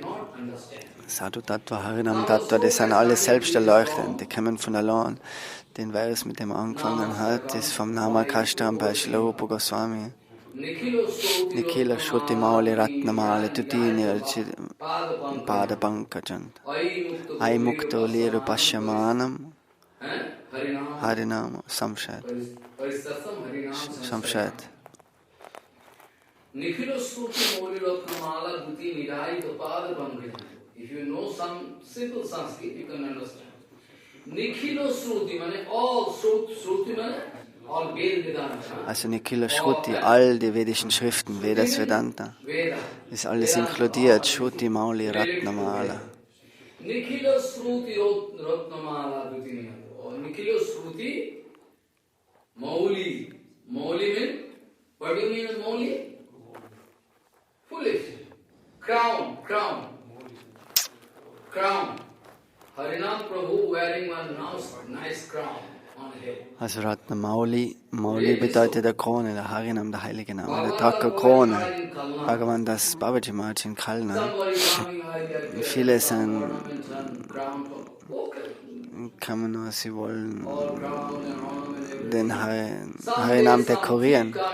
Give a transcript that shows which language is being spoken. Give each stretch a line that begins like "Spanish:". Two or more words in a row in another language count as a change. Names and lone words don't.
Sanskrit: Sadhu Tattva, Harinam Tattva,
German: die sind alle selbst erleuchtend, die kommen von allein. Den Vers, mit dem er angefangen hat, ist vom Namakashtam bei Srila Rupa Goswami.
Sanskrit: Nikhila Shruti Mauli Ratnamala Tutini Pada Pankajant Ai Mukto Liru Pasyamanam Harinam Samshat. Nikhila Shruti Mauli Ratnamala Tutini Pada Pankajant.
English: If you know some simple Sanskrit, you can understand.
Sanskrit: Nikhila Shruti,
English: means all Shruti, all Vedanta.
German: Also
Sanskrit: Nikhila Shruti,
German: all die vedischen Schriften, Vedas, Vedanta, ist alles inkludiert.
Sanskrit: Shruti, Mauli, Ratnamala. Nikhila Shruti Ratnamala Dutini. Nikhila Shruti Mauli.
English: Mauli means, what do you mean Mauli? Foolish. Crown. Harinam Prabhu wearing one nice crown on head.
German: Also
Sanskrit: Ratna Mauli
German: bedeutet der Krone, der Harinam, der heilige Name. Der tragt eine Krone. Bhagavan das Babaji Maharaj in Kalna. Viele sind, kann man nur, sie wollen den Harinam dekorieren.